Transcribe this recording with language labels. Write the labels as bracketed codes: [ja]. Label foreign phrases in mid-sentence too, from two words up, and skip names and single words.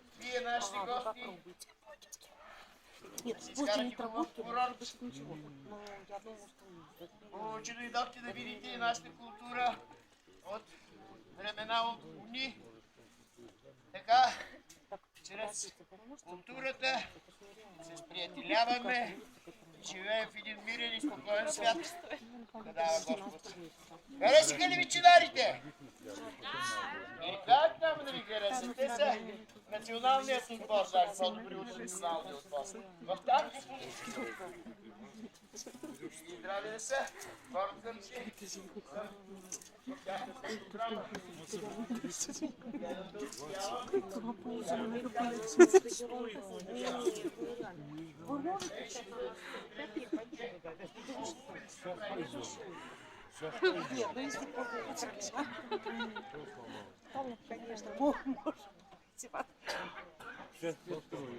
[bg] тия нашите гости. [ru] Нет, [bg] Изкарах ги в курорт. [ru] ничего. Но я думаю, что... [bg] Хубаво, че дойдохте да видите и нашата култура от времена от уни. Така, чрез културата се сприятеляваме и живеем в един мирен и спокоен свят. Да дава Господ. Харесаха ли ви чинарите? И как няма да ви харесат? Те са националният отбор, даже по-добри от националния отбор. В танки и здрави да са, хората ли си? В тяхната програма. Гледам да успявам. [ru] Нет, ну если получится, конечно, можно. Сейчас построю.